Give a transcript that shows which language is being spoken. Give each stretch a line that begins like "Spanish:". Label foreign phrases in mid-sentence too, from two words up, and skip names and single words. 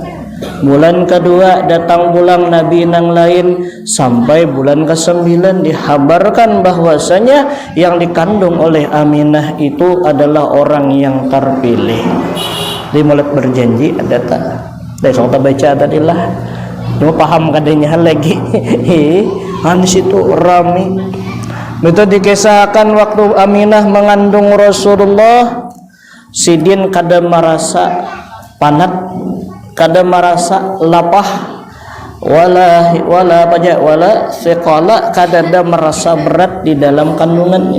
Indonesian: Bulan kedua datang bulan Nabi yang lain, sampai bulan ke-9 dihabarkan bahwasanya yang dikandung oleh Aminah itu adalah orang yang terpilih.
Banjar: Di Maulid berjanji ada tak? Dari kita baca tadi lah. Cuma paham kadanya lagi. Di situ rami. Itu dikisahkan waktu Aminah mengandung Rasulullah, Sidin kada merasa panat, kada merasa lapah,
Arabic: wala thiqala,
Banjar: kada ada merasa berat di dalam kandungannya.